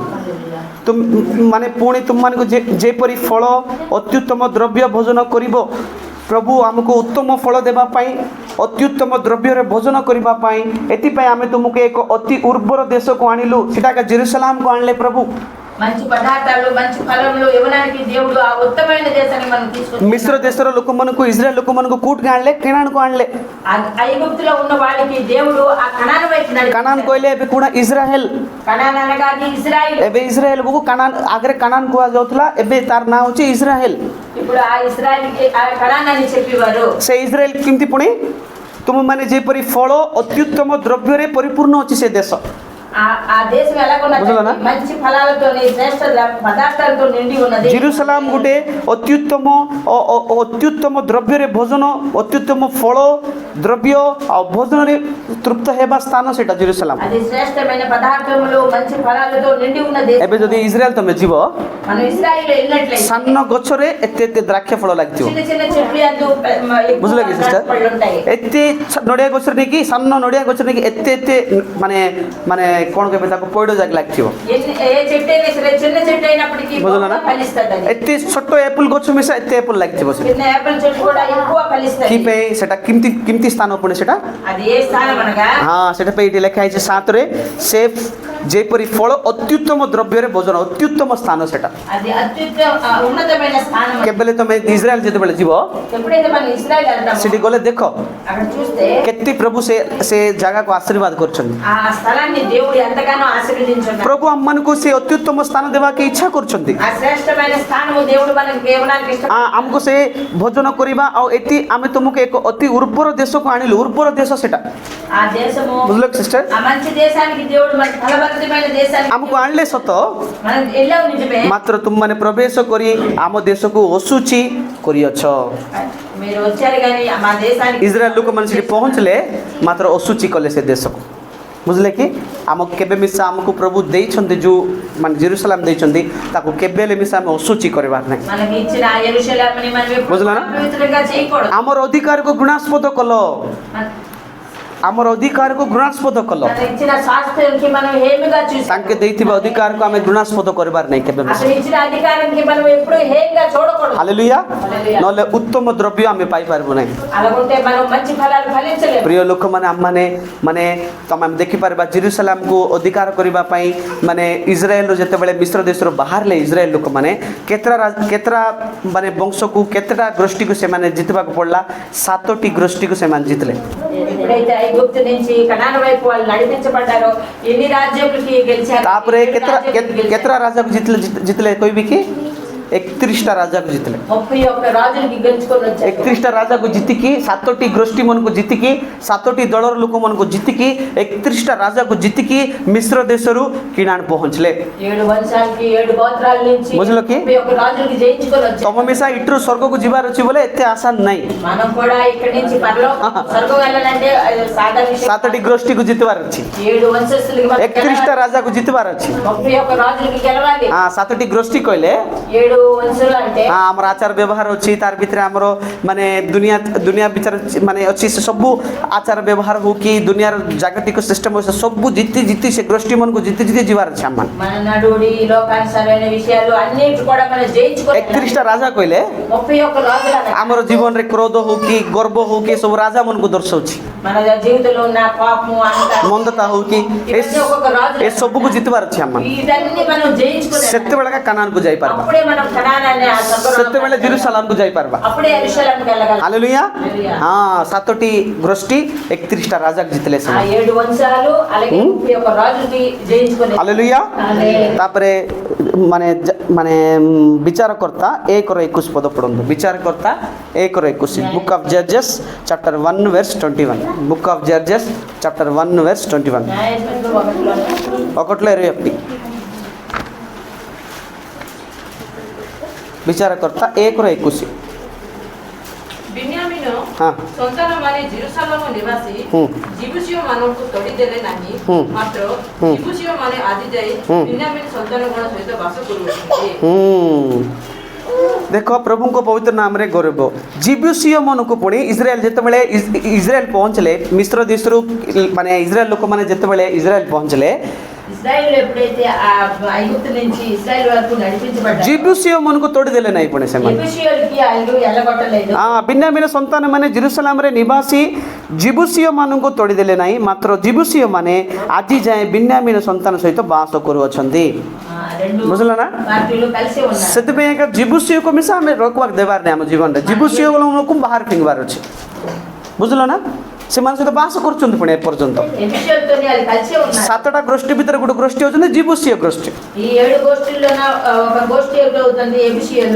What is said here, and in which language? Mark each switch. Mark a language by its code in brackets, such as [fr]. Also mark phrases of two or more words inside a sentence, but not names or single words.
[or] ମାନେ ପୁଣି ତୁମମାନଙ୍କୁ ଯେପରି ଫଳ ଅତ୍ୟୁତ୍ତମ ଦ୍ରବ୍ୟ ଭୋଜନ କରିବ, ପ୍ରଭୁ ଆମକୁ ଉତ୍ତମ ଫଳ ଦେବା ପାଇଁ, ଅତ୍ୟୁତ୍ତମ ଦ୍ରବ୍ୟରେ ଭୋଜନ କରିବା ପାଇଁ, ଏଥିପାଇଁ ଆମେ ତୁମକୁ ଏକ ଅତି ଉର୍ବର ଦେଶକୁ ଆଣିଲୁ। ସେଟା ଜେରୁସାଲାମକୁ ଆଣିଲେ ପ୍ରଭୁ। [te] మంచి పదార్థాలు మంచి ఫలములు ఇవ్వడానికి దేవుడు ఆ ఉత్తమమైన దేశాన్ని మనం తీసుకొచ్చాడు। [or] మిశ్ర దేశର ଲୋକମାନଙ୍କୁ ఇజ్రాయెల్ ଲୋକମାନଙ୍କୁ କୋଉଠିకి ଆଣିଲେ? କେନାନକୁ ଆଣିଲେ। [te] ఐగుప్తులో ఉన్న వాళ్ళకి దేవుడు ఆ కనాను వైపు నడిపించాడు। [or] కనాన్ କହିଲେ ଏବେ କୋଣ ଇସ୍ରାଏଲ। [te] కనాన్ అనగా అది ఇజ్రాయిల్। [or] ଏବେ ଇସ୍ରାଏଲକୁ కనాన్ ଆଗରେ కనాన్ କୁହାଯାଉଥିଲା, ଏବେ ତାର ନାଁ ହେଉଛି ଇସ୍ରାଏଲ। [te] ఇప్పుడు ఆ ఇజ్రాయిల్కి ఆ కనాన్ అని చెప్పేవారు। [or] ସେ ଇସ୍ରାଏଲ କେମିତି ପୁଣି? ତୁମମାନେ ଯେପରି ଫଳ ଅତ୍ୟୁତ୍ତମ ଦ୍ରବ୍ୟରେ ପରିପୂର୍ଣ୍ଣ ଅଛି ସେ ଦେଶ। [te] ఆ దేశం ఎలాగున్నది [or] బుଝିଲନା? [te] మంచి ఫలాలతోని శ్రేష్ఠ పదార్థాలతో నిండి ఉన్నది. [or] ଜେରୁସାଲାମ ଗୋଟେ ଅତ୍ୟୁତ୍ତମ ଦ୍ରବ୍ୟରେ ଭୋଜନ, ଅତ୍ୟୁତ୍ତମ ଫଳ ଦ୍ରବ୍ୟ ଆଉ ଭୋଜନରେ ତୃପ୍ତ ହେବା ସ୍ଥାନ ସେଇଟା ଜେରୁସାଲାମ। [te] అది శ్రేష్టమైన పదార్థములు మంచి ఫలాలతో నిండి ఉన్న దేశం. [or] ଏବେ ଯଦି ଇସ୍ରାଏଲ ତମେ ଯିବ, [te] మనం ఇశ్రాయేలు వెళ్ళినట్లయితే [or] ସାନ ଗଛରେ ଏତେ ଏତେ ଦ୍ରାକ୍ଷ ଫଳ ଲାଗିଥିବ, [te] చిన్న చిన్న చెట్లు యందు [or] ବୁଝିଲ କି ସିଷ୍ଟର? [te] పళ్ళు ఉంటాయి. [or] ଏତେ ନଡ଼ିଆ ଗଛରେ ନେଇକି, ସାନ ନଡ଼ିଆ ଗଛରେ ନେଇକି ଏତେ ଏତେ ମାନେ ମାନେ କ'ଣ କହିବେ ତାକୁ, ପଇଡ଼ ଯାକ ଲାଗିଥିବ। [te] ఏ చెట్టు అయినా సరే చిన్న చెట్టు అయినప్పటికీ [or] ବୁଝିଲ ନା? [te] ఫలిస్తుంది అది. [or] ଏତେ ଛୋଟ ଏପୁଲ ଗଛ ମିଶା ଏତେ ଏପୁଲ ଲାଗିଥିବ ସେଠି। [te] చిన్న యాపిల్ చెట్టు కూడా ఎక్కువ ఫలిస్తుంది. [or] କି ପାଇଁ ସେଟା କେମିତି ସ୍ଥାନ ପୁଣି ସେଟା? [te] అది ఏ స్థానం అనగా [or] ହଁ ସେଟା ପାଇଁ ଏଠି ଲେଖା ହେଇଛି 7ରେ, ସେ ଯେପରି ଫଳ ଅତ୍ୟୁତ୍ତମ ଦ୍ରବ୍ୟରେ ଭୋଜନ, ଅତ୍ୟୁତ୍ତମ ସ୍ଥାନ ସେଟା। [te] అది ఉన్నతమైన స్థానం. [or] କେବେଲେ ତମେ ଇସ୍ରାଏଲ ଯେତେବେଳେ ଯିବ, [te] ఎప్పుడైతే మనం ఇశ్రాయేల్ వెళ్తామో [or] ସେଠି ଗଲେ ଦେଖ [te] అక్కడ చూస్తే [or] କେତେ ପ୍ରଭୁ ସେ ଜାଗାକୁ ଆଶୀର୍ବାଦ କରୁଛନ୍ତି। [te] ఆ స్థలాన్ని దేవుడు ఎంతగానో ఆశీర్వదించున్నాడు. [or] ପ୍ରଭୁ ଆମମାନଙ୍କୁ ସେ ଅତ୍ୟୁତ୍ତମ ସ୍ଥାନ ଦେବାକୁ ଇଚ୍ଛା କରୁଛନ୍ତି। [te] ఆ శ్రేష్టమైన స్థానము దేవుడు మనకు ఇవ్వడానికి ఇష్టపడుతున్నాడు. [or] ଆମକୁ ସେ ଭୋଜନ କରିବା। ଆଉ ଏଠି ଆମେ ତୁମକୁ ଏକ ଅତି ଉର୍ବର ଦେଶକୁ ଆଣିଲୁ। ଉର୍ବର ଦେଶ ସେଟା, [te] ఆ దేశము [or] ବୁଝିଲ ସିଷ୍ଟର? [te] ఆ మంచి దేశానికి దేవుడు మనకు ఫలభరితమైన దేశానికి [or] ଆମକୁ ଆଣିଲେ ସତ, [te] మనం వెళ్ళావు నిజమే. [or] ମାତ୍ର ତୁମମାନେ ପ୍ରବେଶ କରି ଆମ ଦେଶକୁ ଅଶୁଚି କରିଅଛ। [te] మీరు వచ్చారు కానీ మా దేశానికి [or] ଇସ୍ରାଏଲ ଲୋକମାନେ ସେଠି ପହଞ୍ଚିଲେ ମାତ୍ର ଅଶୁଚି କଲେ ସେ ଦେଶକୁ। ବୁଝିଲେ କି? ଆମକୁ କେବେ ମିଶା ଆମକୁ ପ୍ରଭୁ ଦେଇଛନ୍ତି, ଯେଉଁ ମାନେ ଜେରୁସାଲାମ ଦେଇଛନ୍ତି, ତାକୁ କେବେ ହେଲେ ମିଶା ଆମେ ଅଶୁଚି କରିବାର ନାହିଁ। [te] మనకి ఇచ్చిన యెరూషలేముని మనం ఎప్పుడూ [or] ବୁଝିଲନା? [te] పవిత్రంగా చేయకూడదు. [or] ଆମର ଅଧିକାରକୁ ଘୃଣାସ୍ପଦ କଲ, ଆମର ଅଧିକାରକୁ ଘୃଣାସ୍ପଦ କଲ। [te] మనకి ఇచ్చిన శాస్త్రానికి మనం హేమిగా చూసాం. [or] ତାଙ୍କେ ଦେଇଥିବା ଅଧିକାରକୁ ଆମେ ଘୃଣାସ୍ପଦ କରିବାର ନାହିଁ କେବେ ମିଶା। [te] అతను ఇచ్చిన అధికారానికి మనం ఎప్పుడూ హేమిగా చూడకూడదు. [or] ହାଲେଲୁୟା। [te] హల్లెలూయా. [or] ନହେଲେ ଉତ୍ତମ ଦ୍ରବ୍ୟ ଆମେ ପାଇପାରିବୁ ନାହିଁ। [te] అలాగుంటే మనం మంచి ఫలాలు ఫలించలేము. [or] ପ୍ରିୟ ଲୋକମାନେ, ଆମମାନେ ମାନେ ତମେ ଆମେ ଦେଖିପାରିବା ଜେରୁସାଲାମକୁ ଅଧିକାର କରିବା ପାଇଁ ମାନେ ଇସ୍ରାଏଲରୁ ଯେତେବେଳେ ମିଶ୍ର ଦେଶରୁ ବାହାରିଲେ ଇସ୍ରାଏଲ ଲୋକମାନେ କେତେଟା ମାନେ ବଂଶକୁ, କେତେଟା ଗୋଷ୍ଠୀକୁ ସେମାନେ ଜିତିବାକୁ ପଡ଼ିଲା? 7ଟି ଗୋଷ୍ଠୀକୁ ସେମାନେ ଜିତିଲେ। [te] ఎప్పుడైతే ఐగుప్తు నుంచి కనాన వైపు వాళ్ళు నడిపించబడ్డారో ఎన్ని రాజ్యాలకి గెలిచారు? [or] ତାପରେ କେତେଟା ରାଜାକୁ ଜିତିଲେ କହିବି କି? 31ଟା ରାଜାକୁ ଜିତିଲେ। [te] 31 రాజులకి గెలుచుకొని వచ్చారు. [or] 31ଟା ରାଜାକୁ ଜିତିକି, 7ଟି ଗୋଷ୍ଠୀ ମାନଙ୍କୁ ଜିତିକି, 7ଟି ଦଳର ଲୋକମାନଙ୍କୁ ଜିତିକି, 31ଟା ରାଜାକୁ ଜିତିକି ମିଶ୍ର ଦେଶରୁ କିଣାଣ ପହଞ୍ଚିଲେ। [te] 7 వంశాలకి 7 గోత్రాల నుంచి [or] ବୁଝିଲ କି? [te] 31 రాజులకి జయించుకొని వచ్చారు. [or] ତମ ମିଶା ଇଠରୁ ସ୍ୱର୍ଗକୁ ଯିବାର ଅଛି ବୋଲେ ଏତେ ଆସାନ ନାହିଁ। [te] మనం కూడా ఇక్కడి నుంచి పరలోకం స్వర్గం వెళ్ళాలంటే అది సాధారణ విషయం. [or] 7ଟି ଗୋଷ୍ଠୀକୁ ଜିତିବାର ଅଛି, [te] 7 వంశస్థులకి మనం [or] 31ଟା ରାଜାକୁ ଜିତିବାର ଅଛି। [te] 31 రాజులకి గెలవాలి. [or] 7ଟି ଗୋଷ୍ଠୀ କହିଲେ [te] 7 వంశులు అంటే [or] ଆମର ଆଚାର ବ୍ୟବହାର ଅଛି, ତାର ଭିତରେ ଆମର ମାନେ ଦୁନିଆ ବିଚାର ମାନେ ଅଛି। ସେ ସବୁ ଆଚାର ବ୍ୟବହାର ହଉ କି ଦୁନିଆର ଜାଗତିକ ସିଷ୍ଟମ ସବୁ ଜିତି ସେ ଗୋଷ୍ଠୀ ମାନଙ୍କୁ ଜିତି ଯିବାର ଅଛି ଆମମାନେ। [te] మన నడుడి లోకానుసారైన విషయాలు అన్నిటి కూడా మనం జయించుకోవాలి. [or] 31ଟା ରାଜା କହିଲେ [te] 31 రాజులు [or] ଆମର ଜୀବନରେ କ୍ରୋଧ ହଉ କି ଗର୍ବ ହଉ କି ସବୁ ରାଜା ମାନଙ୍କୁ ଦର୍ଶାଉଛି। [te] మన జీవితంలో ఉన్న కోపము అహంకారం [or] ମନ୍ଦତା ହଉ କି [te] ఇవన్నీ ఒక్కొక్క రాజు [or] ଏ ସବୁକୁ ଜିତିବାର ଅଛି ଆମମାନେ। [te] ఇదన్నీ మనం జయించుకోవాలి. [or] ସେତେବେଳେ କାନାନକୁ ଯାଇପାରିବା, [te] అప్పుడే మనం కనానాన్ని ఆ స్వర్గంలో [or] ସେତେବେଳେ ଜେରୁସାଲାମକୁ ଯାଇପାରିବା। [te] అప్పుడే యెరూషలేముకి వెళ్ళగలం. [or] ହାଲେଲୁୟା। [te] హల్లెలూయా. [or] ହଁ 7ଟି ଗୋଷ୍ଠୀ 31ଟା ରାଜାକୁ ଜିତିଲେ ఆ ସେମାନେ। [te] 7 వంశాలు అలాగే 31 రాజులకి జయించుకొని [or] ହାଲେଲୁୟା। [te] హల్లెలూయా. [or] ତାପରେ ମାନେ ବିଚାରକର୍ତ୍ତା 1:21 ପଦ ପଢ଼ନ୍ତୁ। ବିଚାରକର୍ତ୍ତା 1:21, [en] Book of Judges chapter 1 verse 21. Book of Judges chapter 1 verse 21, [te] న్యాయాధిపతులు 1లో [or] 1:21। ବିଚାରକର୍ତ୍ତା 1:21। ବିନ୍ୟାମିନ ହଁ ସନ୍ତାନମାନେ ଜେରୁସାଲେମ ନିବାସୀ ଜିବୁସିୟମାନଙ୍କୁ ତଡ଼ିଦେଲେ ନାହିଁ, ମାତ୍ର ଜିବୁସିୟମାନେ ଆଜି ଯାଇ ବିନ୍ୟାମିନ ସନ୍ତାନଗଣ ସହିତ ବାସ କରୁଅଛନ୍ତି। ଦେଖ ପ୍ରଭୁଙ୍କ ପବିତ୍ର ନାମରେ ଗୌରବ। ଜିବୁସିୟ ମାନଙ୍କୁ ପୁଣି ଯେତେବେଳେ ଇସ୍ରାଏଲ ପହଞ୍ଚିଲେ, ମିଶ୍ର ଦେଶରୁ ମାନେ ଇସ୍ରାଏଲ ଲୋକମାନେ ଯେତେବେଳେ ଇସ୍ରାଏଲ ପହଞ୍ଚିଲେ, [te] ఇశ్రాయేలు ఎప్పుడైతే ఆ ఐగుప్తు నుంచి ఇశ్రాయేలు వరకు నడిపించబడ్డారు, [or] ଜିବୁସିୟ ମାନଙ୍କୁ ତୋଡ଼ିଦେଲେ ନାହିଁ ପୁଣି ସେମାନେ। [te] యెబూసీయులకి వాళ్ళు ఎల్లగొట్టలేదు. [or] ବିନ୍ୟାମିନ ସନ୍ତାନମାନେ ଜେରୁସାଲାମରେ ନିବାସୀ ଜିବୁସିୟ ମାନଙ୍କୁ ତୋଡ଼ିଦେଲେ ନାହିଁ, ମାତ୍ର ଜିବୁସିୟ ମାନେ ଆଜି ଯାଏଁ ବିନ୍ୟାମିନ ସନ୍ତାନ ସହିତ ବାସ କରୁଅଛନ୍ତି। [te] రెండు [or] ବୁଝିଲ ନା? [te] పార్టీలు కలిసి ఉన్నారు. [or] ସେଥିପାଇଁ ଏକା ଜିବୁସିୟକୁ ମିଶା ଆମେ ରୋକବାକ ଦେବାର ନାହିଁ ଆମ ଜୀବନରେ। ଜିବୁସିୟ ମାନଙ୍କୁ ବାହାର ଫିଙ୍ଗିବାର ଅଛି, ବୁଝିଲ ନା? ସେମାନେ ସହିତ ବାସ କରୁଛନ୍ତି ପୁଣି ଏପର୍ଯ୍ୟନ୍ତ। [te] ఎఫెసీయులతో వాళ్ళు కలిసి ఉన్నారు. [or] 7ଟା ଗୋଷ୍ଠୀ ଭିତରେ ଗୋଟେ ଗୋଷ୍ଠୀ ହେଉଛନ୍ତି ଜିବୁସିୟ ଗୋଷ୍ଠୀ। [te] ఈ 7 గోష్ఠీల్లోన ఒక గోష్ఠీ అవుతుంది ఎఫెసీయులు।